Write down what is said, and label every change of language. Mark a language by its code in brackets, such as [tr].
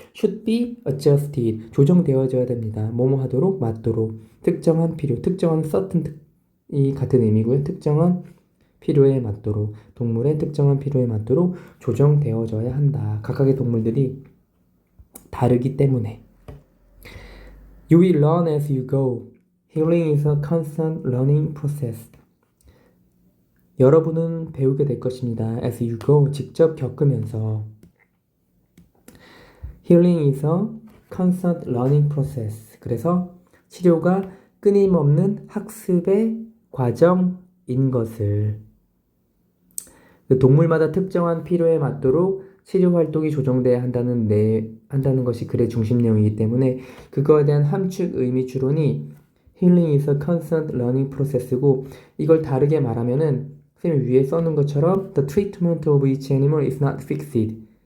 [en] should be adjusted. [ko] 조정되어져야 됩니다. 뭐뭐 하도록 맞도록. 특정한 필요, 특정한 certain 이 같은 의미고요. 특정한 필요에 맞도록, 동물의 특정한 필요에 맞도록 조정되어져야 한다. 각각의 동물들이 다르기 때문에. [en] You will learn as you go. Healing is a constant learning process. [ko] 여러분은 배우게 될 것입니다. [en] As you go, [ko] 직접 겪으면서. [en] Healing is a constant learning process. [ko] 그래서 치료가 끊임없는 학습의 과정인 것을. 그 동물마다 특정한 필요에 맞도록 치료 활동이 조정돼야 한다는 것이 글의 중심 내용이기 때문에 그거에 대한 함축 의미 추론이 [en] Healing is a constant learning process [ko] 고, 이걸 다르게 말하면은 선생님 위에 써놓은 것처럼 [en] The treatment of each animal is not fixed.